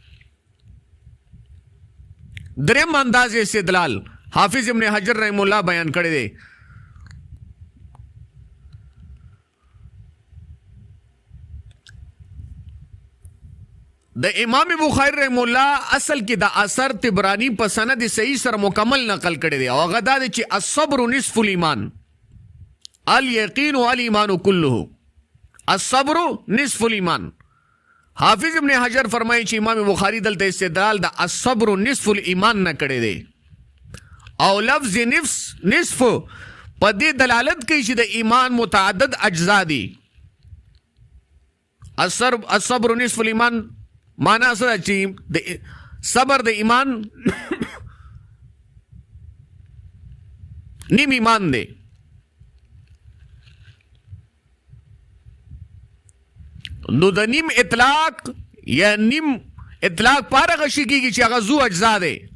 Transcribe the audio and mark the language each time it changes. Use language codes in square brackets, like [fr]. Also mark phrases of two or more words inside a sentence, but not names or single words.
[ps] دریم انداز استدلال حافظ ابن حجر رحم الله بیان کړی دی د امام بخاری رحم الله اصل کې د اثر طبرانی په سند صحیح سره مکمل نقل کړی دی او هغه دا دی چې [ar] الصبر نصف الايمان اليقين والايمان كله الصبر نصف الايمان [ps] حافظ ابن حجر فرمایي چې امام بخاری دلته استدلال د [ar] الصبر نصف الايمان [ps] نه کړی دی او لفظ نصف په دې دلالت کوي چې د ایمان متعدد اجزا دي [ar] الصبر نصف الايمان [ps] معنا څه چې د صبر د ایمان نیم ایمان دی نو د نیم اطلاق یا نیم اطلاق پاره غشي کیږي چې هغه ذو اجزا دی